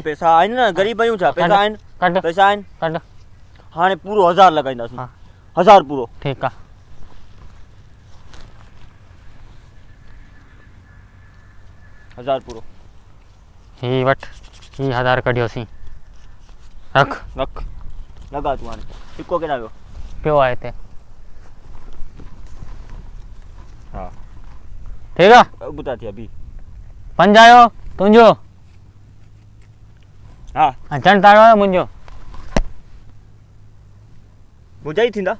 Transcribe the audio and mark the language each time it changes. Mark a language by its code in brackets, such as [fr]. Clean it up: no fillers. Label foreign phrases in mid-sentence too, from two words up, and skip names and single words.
[sd] पैसा आहिनि न ग़रीब आहियूं छा पैसा आहिनि कढ पैसा आहिनि कढ हाणे पूरो 1000 लॻाईंदासीं 1000 पूरो ठीकु आहे 1000 पूरो ही वठ ही 1000 कढियोसीं रख रख लगा तू हाणे इको केॾा वियो पियो आहे हिते हा ठीकु आहे ॿुधा थी अभी पंज आयो तुंहिंजो हा ऐं जनताड़ो आहे मुंहिंजो मुंहिंजा ई थींदा